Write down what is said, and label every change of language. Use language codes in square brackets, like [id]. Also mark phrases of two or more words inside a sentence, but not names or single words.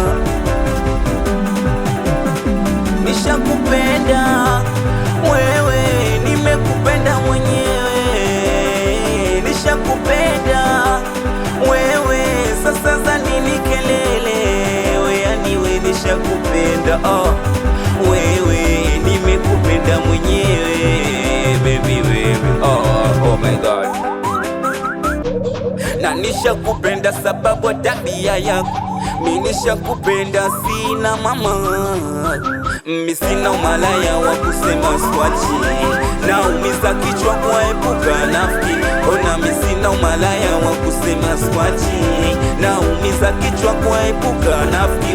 [sw] Nishakupenda wewe, nimekupenda mwenyewe, nishakupenda wewe, sasa za nini kelele wewe, yani wewe nishakupenda wewe, nimekupenda mwenyewe baby wewe, [en] oh my god. [sw] Na nishakupenda sababu ya tabia yako, mimi nishakupenda sina mama, mimi sina umalaya wa kusema swachi, na umiza kichwa kuepuka nafiki. Ona mimi sina umalaya wa kusema swachi, na umiza kichwa kuepuka nafiki.